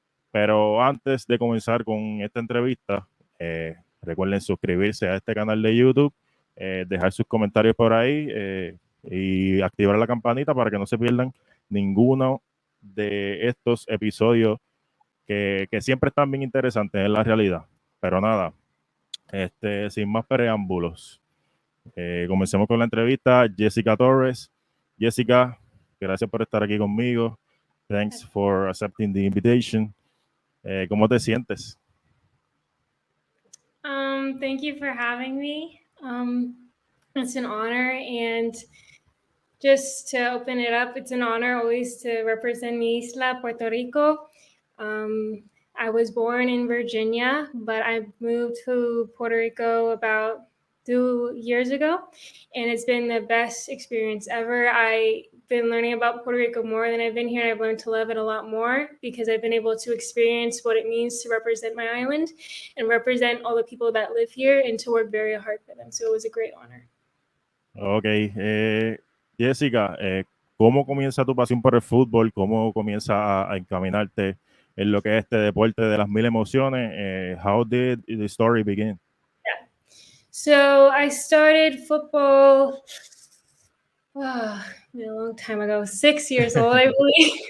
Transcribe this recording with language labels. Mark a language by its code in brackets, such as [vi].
[es] Pero antes de comenzar con esta entrevista, recuerden suscribirse a este canal de YouTube, dejar sus comentarios por ahí y activar la campanita para que no se pierdan ninguno de estos episodios que siempre están bien interesantes en la realidad. Pero nada, sin más preámbulos, comencemos con la entrevista. Jessica Torres. Jessica, gracias por estar aquí conmigo. [en] Thanks for accepting the invitation. [es] ¿Cómo te sientes? [en] Thank you for having me. It's an honor, and just to open it up, it's an honor always to represent [es] mi isla, [en] Puerto Rico. I was born in Virginia, but I moved to Puerto Rico about 2 years ago, and it's been the best experience ever. I've been learning about Puerto Rico more than I've been here, and I've learned to love it a lot more because I've been able to experience what it means to represent my island and represent all the people that live here and to work very hard for them. So it was a great honor. [es] Ok, Jessica, ¿cómo comienza tu pasión por el fútbol? ¿Cómo comienza a encaminarte en lo que es este deporte de las mil emociones? [en] How did the story begin? Yeah. So I started football a long time ago, 6 years old, I believe.